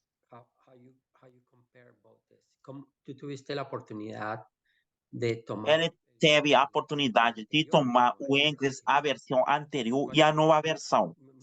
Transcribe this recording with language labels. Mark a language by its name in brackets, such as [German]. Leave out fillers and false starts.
[English] How you compare both tests? [Spanish] Como tú tuviste la oportunidad de tomar? [Portuguese] Ele teve a oportunidade de tomar o NCLEX, a versão anterior e a nova versão.